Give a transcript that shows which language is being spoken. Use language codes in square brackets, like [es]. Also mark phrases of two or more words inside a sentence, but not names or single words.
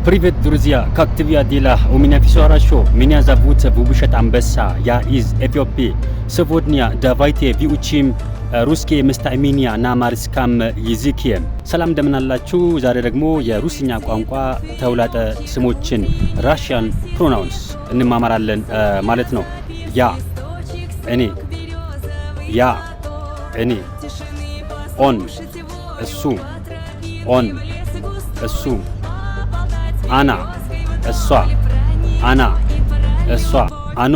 [ru] Привет, друзья! Как тебе дела? У меня все хорошо. Меня зовут Вубушет Амбеса. Я из Эфиопии. Сегодня давайте выучим русские местоимения на амሃርኛም языке። [am] ሰላም እንደምን አላችሁ? ዛሬ ደግሞ የሩሲኛ ቋንቋ ተውላጠ ስሞችን [en] Russian pronouns [am] እንማማራለን ማለት ነው። ያ እኔ፣ ያ እኔ፣ ኦን እሱ፣ ኦን እሱ፣ አና እሷ፣ አና እሷ፣ አኖ